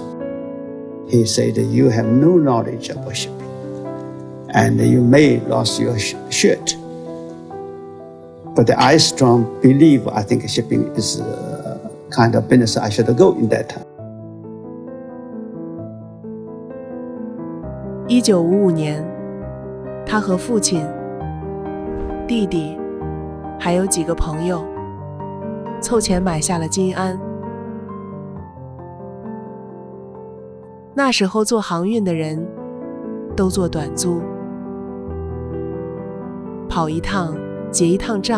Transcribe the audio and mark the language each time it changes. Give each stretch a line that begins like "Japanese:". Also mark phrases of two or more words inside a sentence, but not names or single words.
English: He said, you have no knowledge about shipping, and you may lose your shirt. But I strongly believe, I think shipping is a kind of business I should go in that time.
Chinese: 1955 年，他和父親、弟弟還有幾個朋友湊錢買下了金安。那時候做航運的人都做短租，跑一趟結一趟賬。